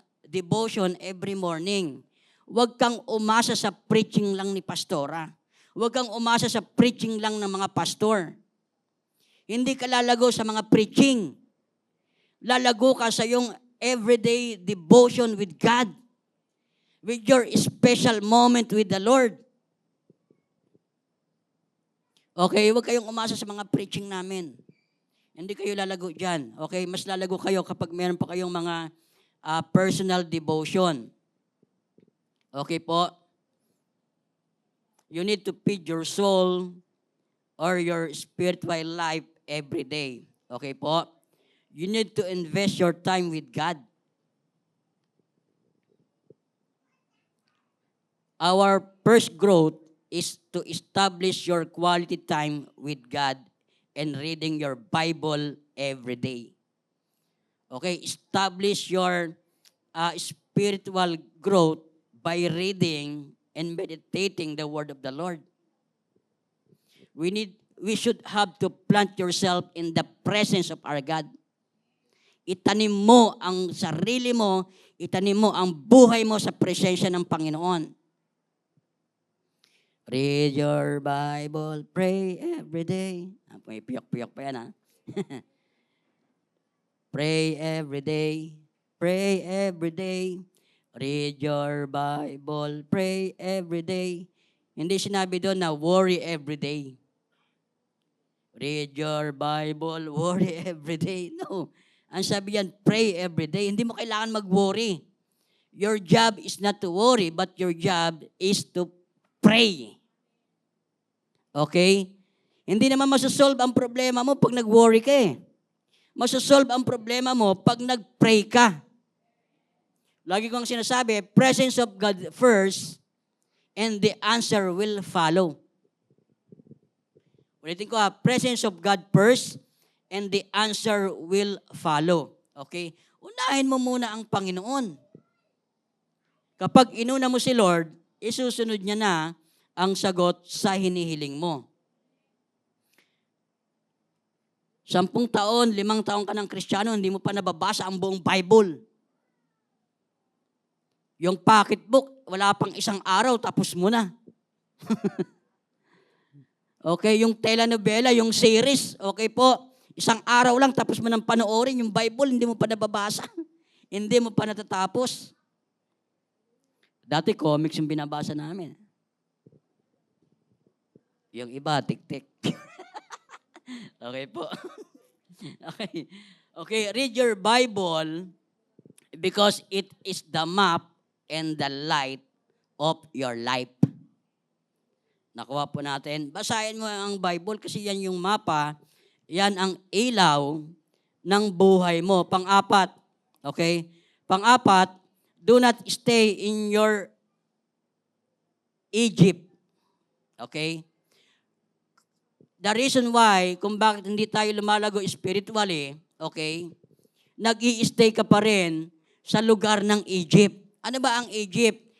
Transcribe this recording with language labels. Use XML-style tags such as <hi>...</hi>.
<en>devotion every morning.</en> <tl>Huwag kang umasa sa preaching lang ni pastora. Huwag kang umasa sa preaching lang ng mga pastor. Hindi ka lalago sa mga preaching. Lalago ka sa iyong</tl> <en>everyday devotion with God. With your special moment with the Lord.</en> <tl>Okay, huwag kayong umasa sa mga preaching namin. Hindi kayo lalago dyan. Okay, mas lalago kayo kapag meron pa kayong mga personal devotion. Okay po?</tl> <en>You need to feed your soul or your spiritual life every day. Okay po? You need to invest your time with God. Our first growth is to establish your quality time with God and reading your Bible every day. Okay, establish your spiritual growth by reading and meditating the Word of the Lord. We should have to plant yourself in the presence of our God.</en> <tl>Itanim mo ang sarili mo, itanim mo ang buhay mo sa presensya ng Panginoon.</tl> <en>Read your Bible, pray every day.</en> <tl>May piyok-piyok pa yan, ha?</tl> <en>Pray every day, pray every day. Read your Bible, pray every day.</en> <tl>Hindi sinabi doon na</tl> <en>worry every day. Read your Bible, worry every day. No. Ang sabi yan, pray every day.</en> <tl>Hindi mo kailangan mag-worry.</tl> <en>Your job is not to worry, but your job is to pray.</en> <tl>Okay? Hindi naman masasolve ang problema mo pag nag-worry ka eh. Masasolve ang problema mo pag nag-pray ka. Lagi kong sinasabi,</tl> <en>presence of God first, and the answer will follow.</en> <tl>Ulitin ko</tl> <en>presence of God first, and the answer will follow. Okay?</en> <tl>Unahin mo muna ang Panginoon. Kapag inuna mo si Lord, isusunod niya na ang sagot sa hinihiling mo. 10 taon, 5 taon ka ng Kristiyano, hindi mo pa nababasa ang buong Bible. Yung pocketbook, wala pang 1 araw, tapos mo na. Okay, yung telenovela, yung series, okay po, 1 araw lang, tapos mo nang panoorin, yung Bible, hindi mo pa nababasa. Hindi mo pa natatapos. Dati comics yung binabasa namin. Yung iba, tik-tik. Okay po. Okay.</tl> <en>Okay, read your Bible because it is the map and the light of your life.</en> <tl>Nakuha po natin. Basahin mo ang Bible kasi yan yung mapa, yan ang ilaw ng buhay mo. Pang-apat, okay? Pang-apat,</tl> <en>do not stay in your Egypt.</en> <tl>Okay?</tl> <en>The reason why,</en> <tl>kung bakit hindi tayo lumalago spiritually, okay, nag-i-stay ka pa rin sa lugar ng Egypt. Ano ba ang Egypt?</tl>